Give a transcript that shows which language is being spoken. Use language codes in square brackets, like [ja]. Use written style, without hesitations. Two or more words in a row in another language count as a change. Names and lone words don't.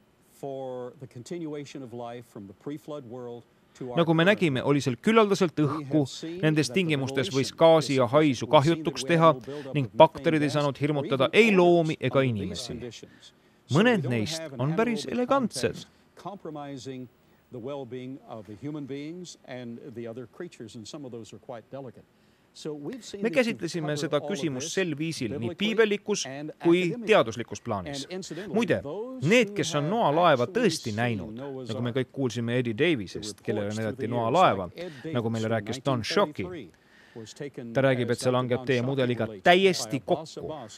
[et] Nagu me nägime, oli seal küllaldaselt õhku, nendes tingimustes võis gaasi ja haisu kahjutuks teha ning bakterid ei saanud hirmutada ei loomi ega inimesi. Mõned neist on päris elegantsed. [en] The well-being of the human beings and the other creatures, and some of those are quite delicate. [et] Me käsitlesime seda küsimust sel viisil nii piibellikus kui teaduslikus plaanis. Muide, need, kes on noalaeva tõesti näinud, nagu me kõik kuulsime Eddie Davisest, kellele näidati noalaeva, nagu meile rääkis Don Shockey, ta räägib, et see langeb teie mudeliga täiesti kokku.